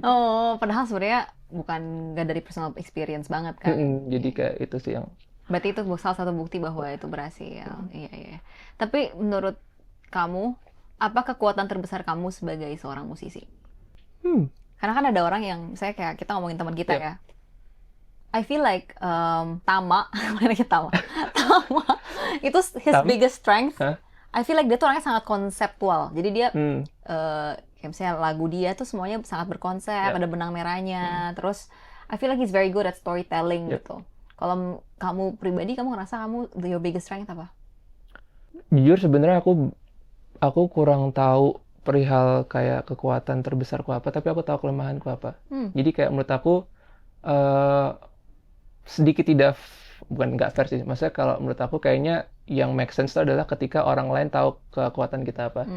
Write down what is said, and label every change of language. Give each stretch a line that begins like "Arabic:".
Indonesian: Oh, padahal sebenarnya bukan nggak dari personal experience banget kan. Jadi kayak itu sih yang Berarti itu salah satu bukti bahwa itu berhasil. Iya, iya. Tapi menurut kamu, apa kekuatan terbesar kamu sebagai seorang musisi? Karena kan ada orang yang, misalnya kayak kita ngomongin teman kita
English: Yep.
Indonesian: ya.
English: I feel like Tama,
Indonesian: mana kita Tama, Tama itu
English: his biggest strength. Hah? I feel like
Indonesian: dia tuh orangnya sangat konseptual. Jadi dia kayak misalnya lagu dia tuh semuanya sangat berkonsep, ada benang merahnya. Terus
English: I feel like he's very good at storytelling
Indonesian: gitu. Kalau kamu pribadi, kamu ngerasa kamu
English: your biggest strength
Indonesian: apa? Jujur sebenarnya aku kurang tahu perihal kayak kekuatan terbesarku apa, tapi aku tahu kelemahanku apa. Jadi kayak menurut aku sedikit tidak, bukan nggak fair sih, maksudnya kalau menurut aku kayaknya yang make sense itu adalah ketika orang lain tahu kekuatan kita apa.